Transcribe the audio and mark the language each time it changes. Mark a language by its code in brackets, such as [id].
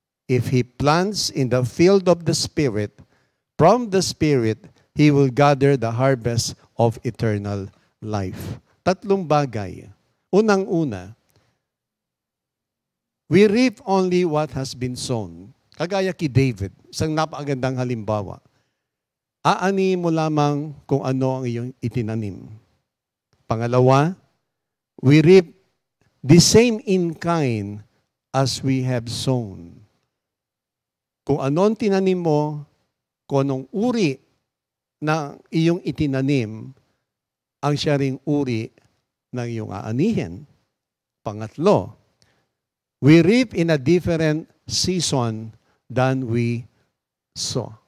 [en] If he plants in the field of the Spirit, from the Spirit, he will gather the harvest of eternal life. [tl] Tatlong bagay. Unang-una, [en] we reap only what has been sown. [tl] Kagaya kay David, isang napakagandang halimbawa. Aani mo lamang kung ano ang iyong itinanim. [en] Pangalawa, we reap the same in kind as we have sown. [tl] Kung ano ang tinanim mo, kung anong uri na iyong itinanim, ang siya ring uri ng iyong aanihin. [en] Pangatlo, we reap in a different season than we sow.